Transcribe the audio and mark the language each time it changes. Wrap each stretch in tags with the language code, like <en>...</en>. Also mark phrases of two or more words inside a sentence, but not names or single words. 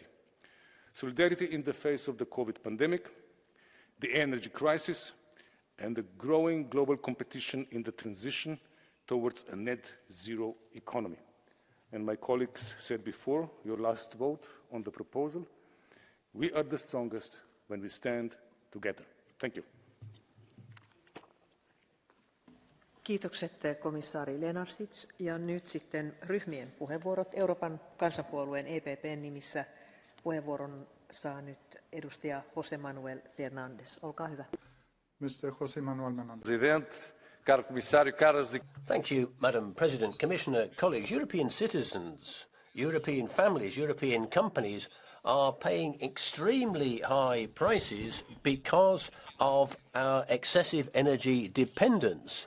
<en>Solidarity in the face of the COVID pandemic, the energy crisis, and the growing global competition in the transition towards a net zero economy. And my colleagues said before, your last vote on the proposal, we are the strongest when we stand together. Thank you.</en> <fi>Kiitokset komissaari Lenarsits. Ja nyt sitten ryhmien puheenvuorot. Euroopan kansanpuolueen EPPn nimissä puheenvuoron saa nyt edustaja José Manuel Fernández. Olkaa hyvä.</fi> <en>Mr. José Manuel Fernández. Thank you, Madam President, Commissioner, colleagues. European citizens, European families, European companies are paying extremely high prices because of our excessive energy dependence.</en>